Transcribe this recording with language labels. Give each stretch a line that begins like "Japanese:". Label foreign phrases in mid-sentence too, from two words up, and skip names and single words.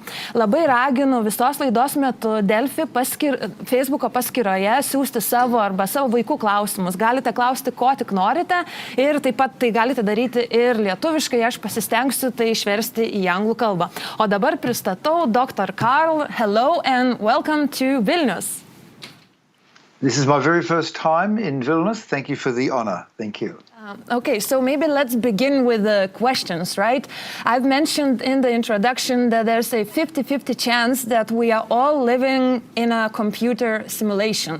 Lithuanian: Labai raginu visos laidos metu Delfi Facebooko paskyroje siųsti savo arba savo vaikų klausimus. Galite klausti, ko tik norite, ir taip pat tai galite daryti ir lietuviškai, aš pasistengsiu tai išversti į anglų kalbą. O dabar pristatau Dr Karl.
English: Hello and welcome to Vilnius. This is my very first time in Vilnius. Thank you for the honor. Thank you. Okay, so maybe let's begin with the questions, right? I've mentioned in the introduction that there's a 50-50 chance that we are all living in a computer simulation.